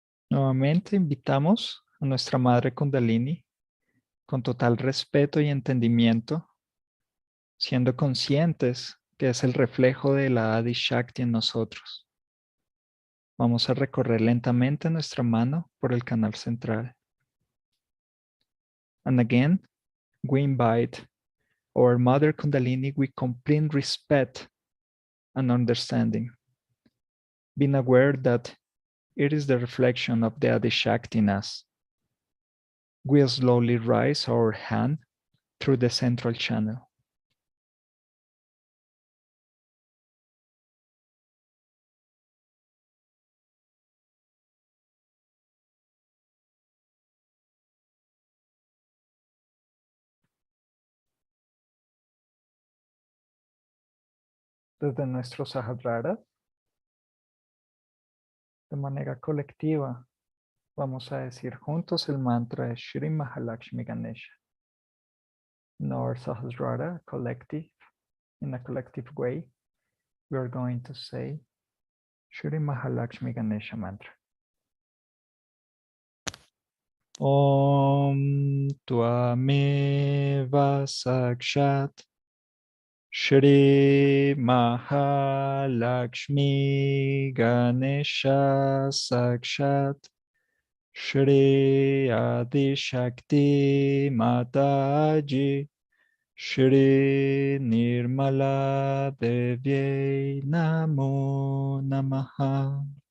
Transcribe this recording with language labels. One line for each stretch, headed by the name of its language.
Spanish: Nuevamente invitamos a nuestra Madre Kundalini con total respeto y entendimiento, siendo conscientes que es el reflejo de la Adi Shakti en nosotros. Vamos a recorrer lentamente nuestra mano por el canal central.
English: And again, we invite our Mother Kundalini with complete respect and understanding, being aware that it is the reflection of the Adi Shakti in us. We slowly raise our hand through the central channel.
Spanish: Desde nuestro Sahaja, de manera colectiva, vamos a decir juntos el mantra de Shri Mahalakshmi Ganesha.
English: In our Sahasrara collective, in a collective way, we are going to say Shri Mahalakshmi Ganesha mantra.
Sanskrit: Om Tvameva Sakshat Shri Mahalakshmi Ganesha Sakshat Shri Adi Shakti Mataji Shri Nirmala Devyai Namo Namaha.